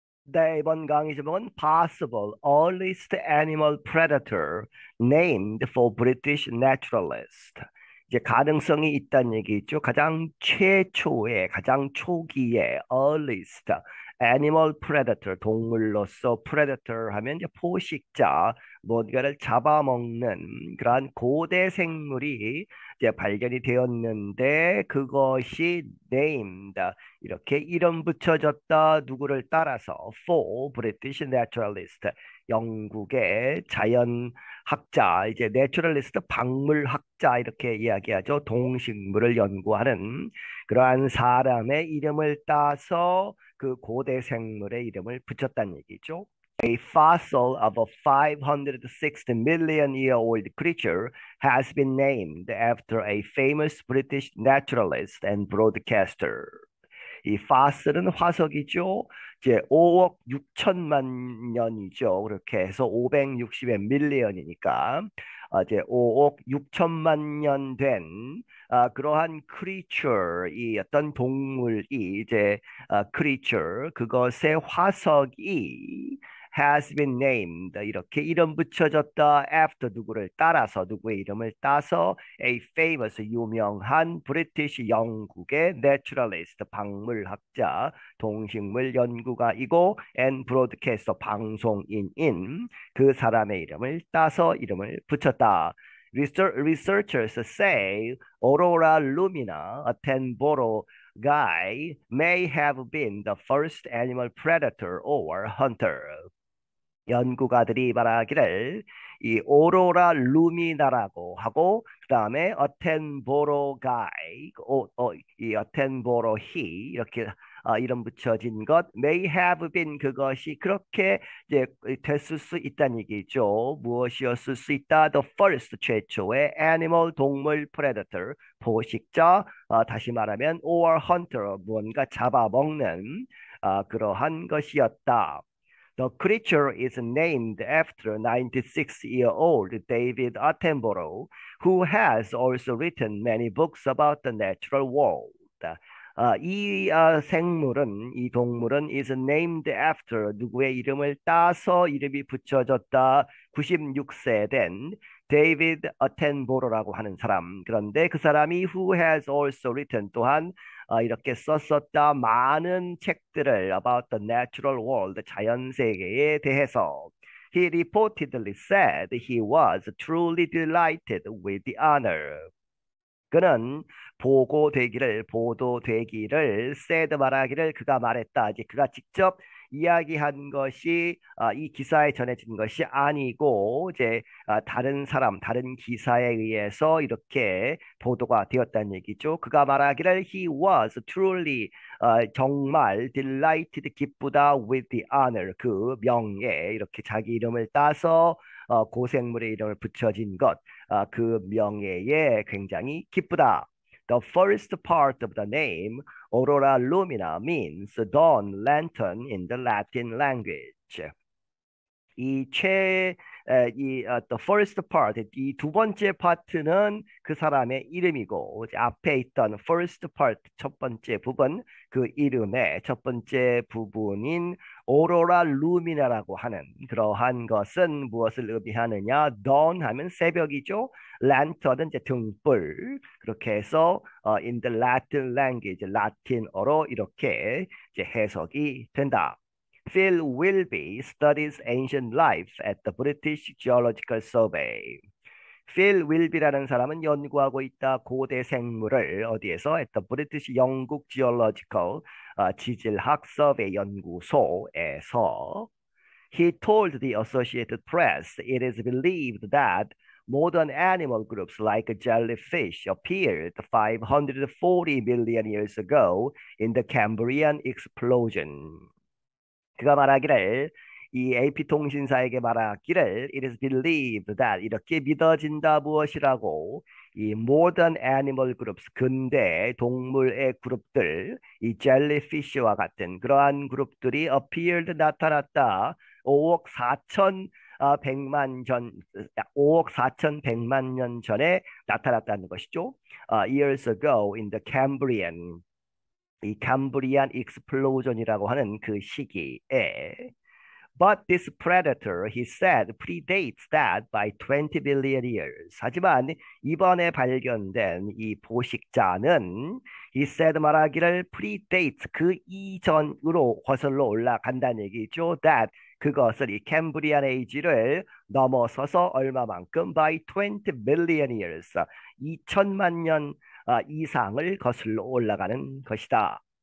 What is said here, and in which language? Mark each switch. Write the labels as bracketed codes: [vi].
[ko] 네, 이번 강의 제목은 [en] Possible Earliest Animal Predator Named for British Naturalist. [ko] 이제 가능성이 있다는 얘기죠. 가장 최초의, 가장 초기의 earliest animal predator, 동물로서 predator 하면 이제 포식자, 뭔가를 잡아먹는 그러한 고대 생물이 이제 발견이 되었는데 그것이 named 이렇게 이름 붙여졌다 누구를 따라서 [en] for British naturalist [ko] 영국의 자연학자 이제 naturalist 박물학자 이렇게 이야기하죠. 동식물을 연구하는 그러한 사람의 이름을 따서 그 고대 생물의 이름을 붙였다는 얘기죠. [en] A fossil of a 560 million year old creature has been named after a famous British naturalist and broadcaster. [ko] 이 파스는 화석이죠. 이제 5억 6천만 년이죠. 그렇게 해서 560의 밀리언이니까 이제 5억 6천만 년 된 그러한 크리처 이 어떤 동물이 이제 크리처 그것의 화석이 [en] has been named [ko] 이렇게 이름 붙여졌다 after 누구를 따라서 누구의 이름을 따서 [en] a famous [ko] 유명한 브리티시 영국의 naturalist 박물학자 동식물 연구가이고 [en] and broadcaster [ko] 방송인인 그 사람의 이름을 따서 이름을 붙였다. [en] Researchers say Aurora lumina, a Tenboro guy, may have been the first animal predator or hunter. [ko] 연구가들이 말하기를 이 오로라 루미나라고 하고 그 다음에 어텐보로 가이 이 어텐보로 히 이렇게 이름 붙여진 것 [en] may have been [ko] 그것이 그렇게 이제 됐을 수 있다는 얘기죠. 무엇이었을 수 있다? [en] The first [ko] 최초의 animal 동물 predator 포식자 다시 말하면 [en] or hunter [ko] 무언가 잡아먹는 그러한 것이었다. [en] The creature is named after 96-year-old David Attenborough, who has also written many books about the natural world. [ko] 이 생물은, 이 동물은 [en] is named after [ko] 누구의 이름을 따서 이름이 붙여졌다. 96세 된 데이비드 어텐보로라고 하는 사람. 그런데 그 사람이 [en] who has also written [ko] 또한 이렇게 썼었다 많은 책들을 [en] about the natural world [ko] 자연 세계에 대해서 [en] he reportedly said he was truly delighted with the honor. [ko] 그는 보도되기를 said 말하기를 그가 말했다. 이제 그가 직접 이야기한 것이 이 기사에 전해진 것이 아니고 이제 다른 사람, 다른 기사에 의해서 이렇게 보도가 되었다는 얘기죠. 그가 말하기를 [en] he was truly [ko] 정말 delighted 기쁘다 [en] with the honor [ko] 그 명예 이렇게 자기 이름을 따서 고생물의 이름을 붙여진 것 그 명예에 굉장히 기쁘다. [en] The first part of the name Aurora Lumina means dawn lantern in the Latin language. [ko] 이 최, the first part, 이 두 번째 파트는 그 사람의 이름이고, 앞에 있던 first part, 첫 번째 부분, 그 이름의 첫 번째 부분인 오로라 루미나라고 하는 그러한 것은 무엇을 의미하느냐? dawn 하면 새벽이죠. lantern은 이제 등불. 그렇게 해서 [en] in the Latin language, [ko] 라틴어로 이렇게 이제 해석이 된다. [en] Phil Wilby studies ancient life at the British Geological Survey. [ko] 필 윌비라는 사람은 연구하고 있다. 고대 생물을 어디에서? [en] at the British 영국 Geological [ko] 지질학 서베이 연구소에서 [en] He told the Associated Press it is believed that modern animal groups like jellyfish appeared 540 million years ago in the Cambrian explosion. [ko] 그가 말하기를 이 AP통신사에게 말하기를 [en] it is believed that [ko] 이렇게 믿어진다 무엇이라고 이 [en] modern animal groups [ko] 근대 동물의 그룹들 이 jellyfish와 같은 그러한 그룹들이 appeared 나타났다 5억 4천 100만 전 5억 4천 100만 년 전에 나타났다는 것이죠. [en] Years ago in the Cambrian [ko] 이 cambrian explosion이라고 하는 그 시기에 [en] But this predator, he said, predates that by 20 billion years. [ko] 하지만 이번에 발견된 이 포식자는 he said 말하기를 predates 그 이전으로 거슬러 올라간다는 얘기죠. That 그것을 이 캠브리안 에이지를 넘어서서 얼마만큼 [en] by 20 billion years [ko] 2천만 년 이상을 거슬러 올라가는 것이다.